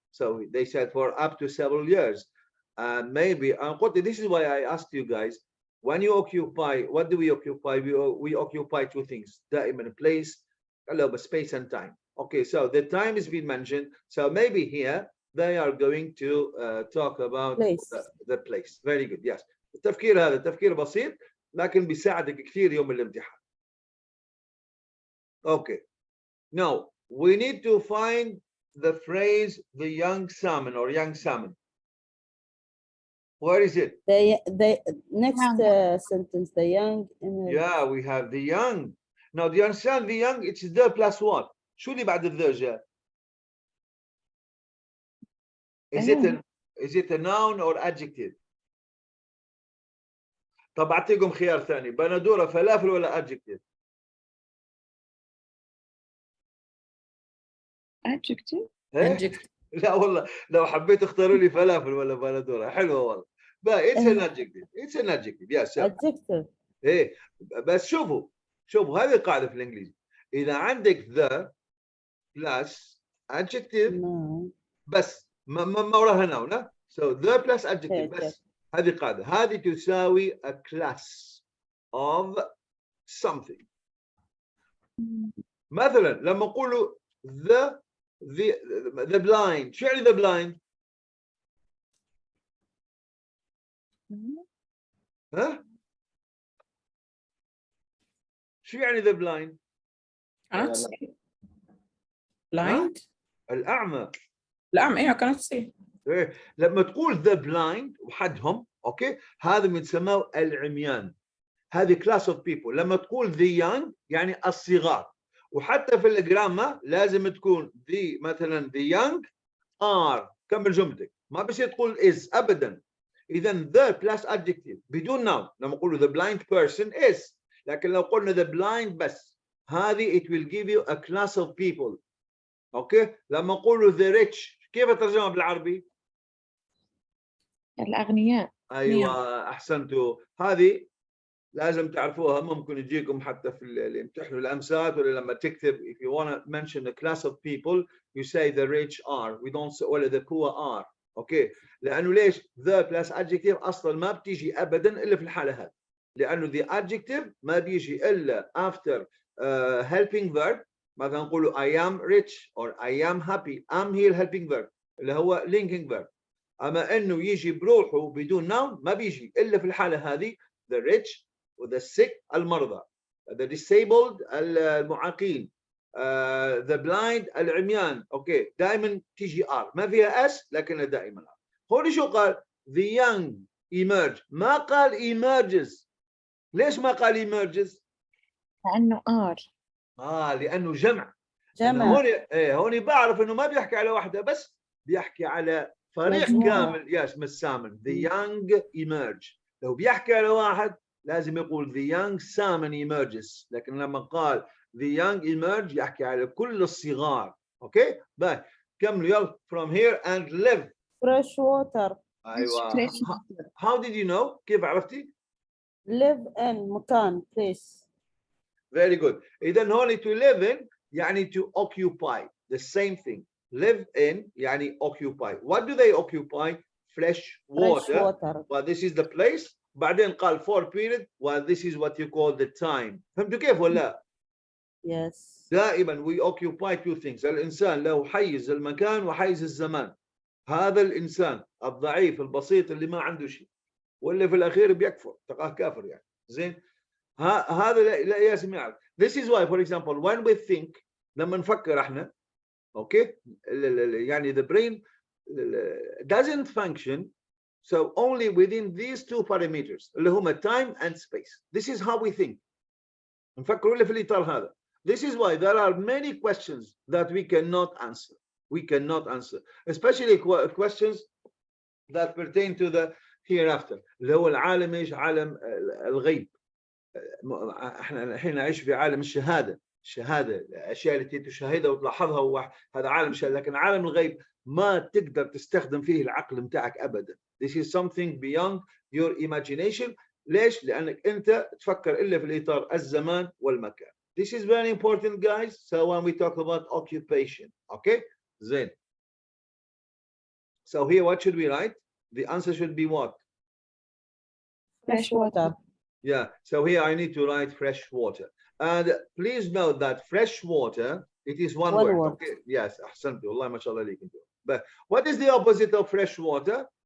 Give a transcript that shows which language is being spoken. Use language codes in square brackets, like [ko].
[en] So they said for up to several years. And maybe, this is why I asked you guys, when you occupy, what do we occupy? We occupy two things, [ar] دائما [en] place, space and time. Okay, so the time has been mentioned. So maybe here they are going to talk about Place. the place. Very good, yes. [ar] التفكير هذا تفكير بسيط لكن بيساعدك كثير يوم الامتحان. [en] Okay, now we need to find the phrase the young salmon or young salmon. Where is it? The next sentence, the young. Yeah, we have the young. Now, do you understand the young? It's the plus what? [ar] شو اللي بعد the جاء? [en] Is it a noun or adjective? [ar] طب أعطيكم خيار ثاني بندورة فلافل ولا adjective؟ [en] Adjective. Adjective. [ar] لا والله لو حبيت اختاروا لي فلافل ولا بندورة حلوة والله. [en] But it's an adjective. It's an adjective. Yes. Adjective. [ar] إيه بس شوفوا هذه القاعدة في الإنجليزي. إذا عندك [en] the plus adjective No. [ar] بس ما وراها noun. [en] So the plus adjective [ar] بس هذه قاعدة. هذه تساوي [en] a class of something. [ar] مثلا لما نقول the blind شو يعني the blind؟ ها؟ شو يعني the blind؟ [en] Cannot see. Blind. [ar] الأعمى. الأعمى. إيه [en] cannot see. [ar] لما تقول the blind وحدهم اوكي هذا بنسموه العميان. [en] هذه class of people. [ar] لما تقول the young يعني الصغار، وحتى في الجرامة لازم تكون the مثلا [en] the young are. [ar] كمل جملتك، ما بصير تقول is ابدا. اذا [en] the plus adjective [ar] بدون [en] noun. [ar] لما نقول [en] the blind person is، [ar] لكن لو قلنا [en] the blind [ar] بس هذه [en] it will give you a class of people. [ar] اوكي لما نقول the rich كيف ترجمها بالعربي؟ الأغنياء. ايوه احسنتوا. هذه لازم تعرفوها، ممكن يجيكم حتى في اللي يمتحنوا الامثال ولا لما تكتب [en] if you want to mention a class of people you say the rich are, we don't say [ar] ولا [en] the poor are. [ar] اوكي لانه ليش [en] the plus adjective [ar] اصلا ما بتيجي ابدا الا في الحاله هذه، لانه the adjective ما بيجي الا [en] after helping verb. [ar] مثلا نقول [en] I am rich or I am happy. am هي helping verb [ar] اللي هو [en] linking verb. [ar] اما انه يجي بروحه بدون noun ما بيجي الا في الحاله هذه the rich وthe sick المرضى، the disabled المعاقين، the blind العميان. اوكي دائما تيجي ار، ما فيها اس لكنها دائما ار. هون شو قال؟ [en] the young emerge، [ar] ما قال emerges. ليش ما قال emerges؟ لأنه آر. لانه جمع. جمع. هون هون بعرف انه ما بيحكي على واحده بس، بيحكي على فريق مجموعة. كامل. [en] ياس مسامن the young emerge. [ar] لو بيحكي على واحد لازم يقول [en] the young salmon emerges، [ar] لكن لما قال [en] the young emerge [ar] يحكي على كل الصغار. اوكي باي كملوا يلا. [en] from here and live. fresh water. [ar] ايوه [en] Fresh. how did you know؟ [ar] كيف عرفتي؟ [en] live in [ar] مكان [en] place. very good. [ar] اذا هون [en] to live in [ar] يعني [en] to occupy the same thing. live in [ar] يعني [en] occupy. what do they occupy؟ fresh water. fresh water. well this is the place. [ar] بعدين قال [en] for period well this is what you call the time. [ar] فهمتوا كيف ولا؟ [en] yes. [ar] دائما [en] we occupy two things. [ar] الانسان له حيز المكان وحيز الزمان. هذا الانسان الضعيف البسيط اللي ما عنده شيء واللي في الاخير بيكفر تلقاه كافر يعني. زين هذا لا لازم يعرف. [en] this is why for example when we think [ar] لما نفكر احنا اوكي يعني [en] the brain doesn't function so only within these two parameters [ar] اللي هما [en] time and space. this is how we think. [ar] نفكر ولا في الاطار هذا. [en] this is why there are many questions that we cannot answer. we cannot answer especially questions that pertain to the hereafter [ar] اللي هو العالم ايش؟ عالم الغيب. احنا الحين نعيش في عالم الشهاده. الشهاده الاشياء التي تشاهدها وتلاحظها هذا عالم الشهاده، لكن عالم الغيب ما تقدر تستخدم فيه العقل بتاعك ابدا. [en] this is something beyond your imagination. [ar] ليش؟ لانك انت تفكر الا في الاطار الزمان والمكان. [en] this is very important guys. so when we talk about occupation okay [ar] زين. [en] so here what should we write? the answer should be what? fresh water. Yeah, so here I need to write fresh water. And please note that fresh water, it is one word. Okay, yes, [ar] أحسنت والله ما شاء الله عليك. [en] But what is the opposite of fresh water?